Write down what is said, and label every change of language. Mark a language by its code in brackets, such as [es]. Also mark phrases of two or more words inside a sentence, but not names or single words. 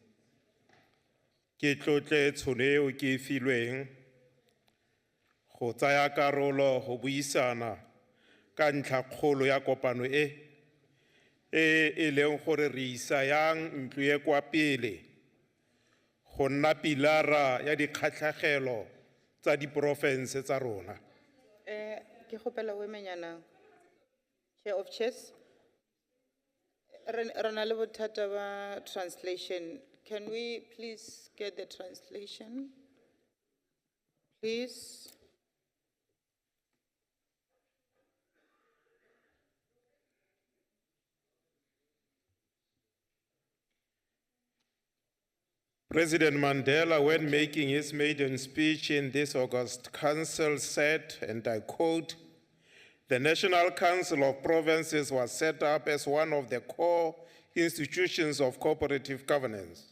[tn] Ke tlotle tšhono eo ke e filweng go tsaya karolo go buisana ka ntlhakgolo ya kopano e leng gore re isa yang ntlo e kwa pele go nna pilara ya dikgatlhegelo tsa diporofense tsa rona. Ke kgopela o emenyana, [en] Chair of Chairs. [tn] Re na le bothata ba translation. [en] Can we please get the translation? Please. President Mandela, when making his maiden speech in this August Council, said, and I quote, "The National Council of Provinces was set up as one of the core institutions of cooperative governance.